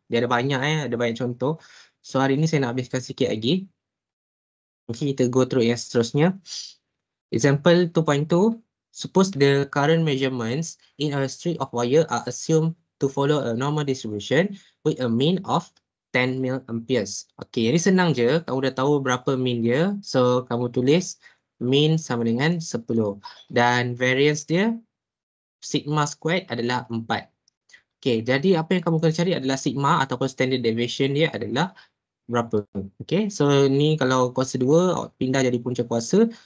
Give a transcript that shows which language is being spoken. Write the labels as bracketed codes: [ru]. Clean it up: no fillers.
[ms] Dia ada banyak ada banyak contoh. So hari ni saya nak habiskan sikit lagi. Okay, kita go through yang seterusnya. [en] Example 2.2. Suppose the current measurements in a streak of wire are assumed to follow a normal distribution with a mean of 10 milliamperes. [ms] Okay, jadi senang je. Kamu dah tahu berapa mean dia. So, kamu tulis mean sama dengan 10. Dan variance dia, sigma squared adalah 4. Okay, jadi apa yang kamu kena cari adalah sigma ataupun standard deviation dia adalah berapa. Okay, so ni kalau kuasa 2 pindah jadi punca kuasa.